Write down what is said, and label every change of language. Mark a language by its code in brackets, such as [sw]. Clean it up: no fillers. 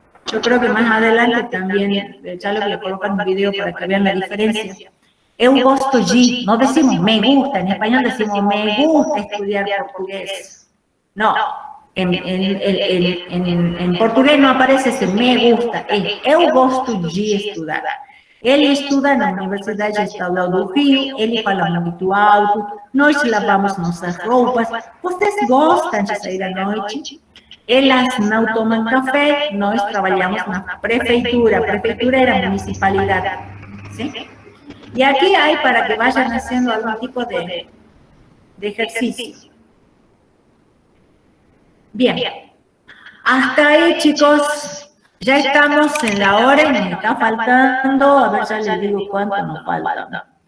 [es] Yo creo que más adelante también, ya le colocan un video para que vean la diferencia. [pt] Eu gosto de, [es] no decimos me gusta, en español decimos me gusta estudiar portugués. No, en portugués no aparece ese me gusta, es [pt] eu gosto de estudar. Ele estuda na Universidade Estadual do Rio, ele fala muito alto, nós lavamos nossas roupas, vocês gostam de sair à noite? Elas não tomam café, nós trabalhamos na prefeitura, a prefeitura era municipalidade, ¿sí? [es] Y aquí hay para que vayan haciendo algún tipo de ejercicio. Bien, hasta ahí chicos, ya estamos en la hora y nos está faltando, a ver, ya les digo cuánto nos falta.